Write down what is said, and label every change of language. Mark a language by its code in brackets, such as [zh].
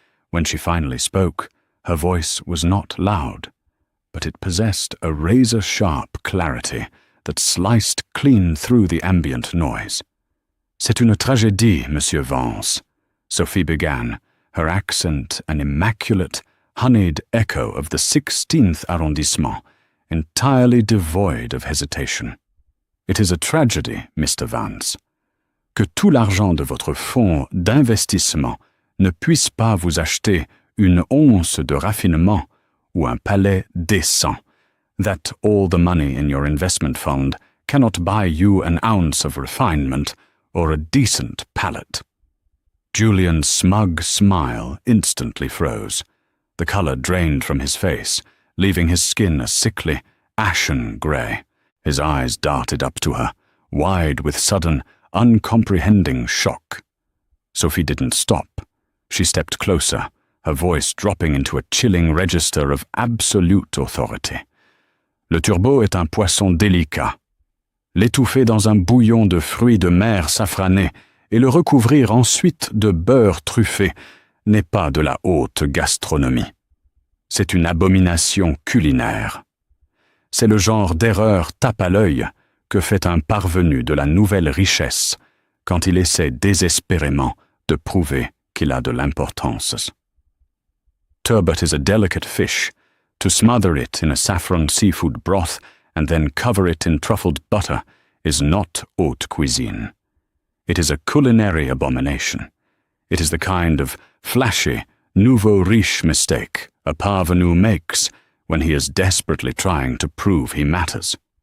[en] When she finally spoke, her voice was not loud, but it possessed a razor-sharp clarity that sliced clean through the ambient noise. [fr] "C'est une tragédie, Monsieur Vance," [en] Sophie began, her accent an immaculate, honeyed echo of the 16th arrondissement, entirely devoid of hesitation. "It is a tragedy, Mr. Vance. [fr] Que tout l'argent de votre fonds d'investissement ne puisse pas vous acheter une once de raffinement ou un palais décent, [en] that all the money in your investment fund cannot buy you an ounce of refinement or a decent palate." Julian's smug smile instantly froze. The color drained from his face, leaving his skin a sickly, ashen grey. His eyes darted up to her, wide with sudden, uncomprehending shock. Sophie didn't stop. She stepped closer, her voice dropping into a chilling register of absolute authority. [fr] "Le turbot est un poisson délicat. L'étouffer dans un bouillon de fruits de mer safranés et le recouvrir ensuite de beurre truffé n'est pas de la haute gastronomie. C'est une abomination culinaire. C'est le genre d'erreur tape à l'œil que fait un parvenu de la nouvelle richesse quand il essaie désespérément de prouver qu'il a de l'importance. [en] Turbot is a delicate fish. To smother it in a saffron seafood broth and then cover it in truffled butter is not haute cuisine. It is a culinary abomination. It is the kind of flashy, nouveau riche mistake a parvenu makes when he is desperately trying to prove he matters."